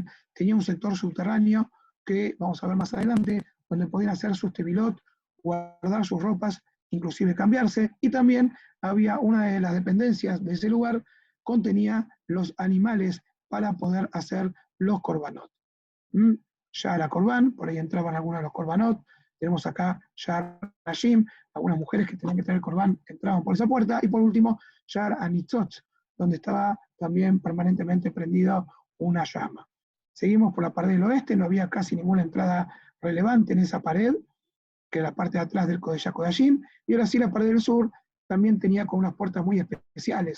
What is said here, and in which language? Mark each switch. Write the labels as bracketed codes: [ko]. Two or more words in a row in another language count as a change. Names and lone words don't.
[es] Tenía un sector subterráneo que vamos a ver más adelante, donde podían hacer sus tevilot, guardar sus ropas, inclusive cambiarse, y también había una de las dependencias de ese lugar, contenía los animales para poder hacer los korbanot. [he] שער קרבן, [es] por ahí entraban algunos de los korbanot. Tenemos acá [he] שער נשים, [es] algunas mujeres que tenían que tener korban entraban por esa puerta, y por último [he] שער הניצוץ, [es] donde estaba también permanentemente prendida una llama. Seguimos por la pared del oeste, no había casi ninguna entrada relevante en esa pared, que era la parte de atrás del [he] קודש הקודשים, [es] y ahora sí la pared del sur también tenía con unas puertas muy especiales.